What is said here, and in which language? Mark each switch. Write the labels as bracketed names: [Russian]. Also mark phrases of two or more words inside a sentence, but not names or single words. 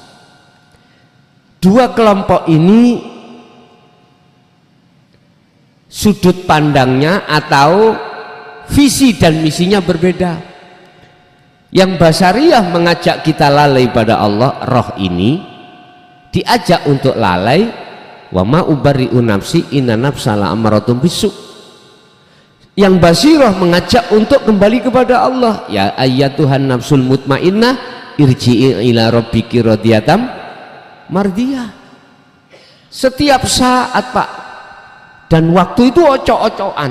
[Indonesian] Dua kelompok ini sudut pandangnya atau visi dan misinya berbeda. Yang basariyah mengajak kita lalai pada Allah, roh ini diajak untuk lalai, [Arabic] وما أبرئ نفسي إن النفس لأمارة بالسوء. [Indonesian] Yang basiroh mengajak untuk kembali kepada Allah, [Arabic] يا أيتها النفس المطمئنة ارجعي إلى ربك راضية مرضية. [Indonesian] Setiap saat Pak, dan waktu itu ocok-ocokan.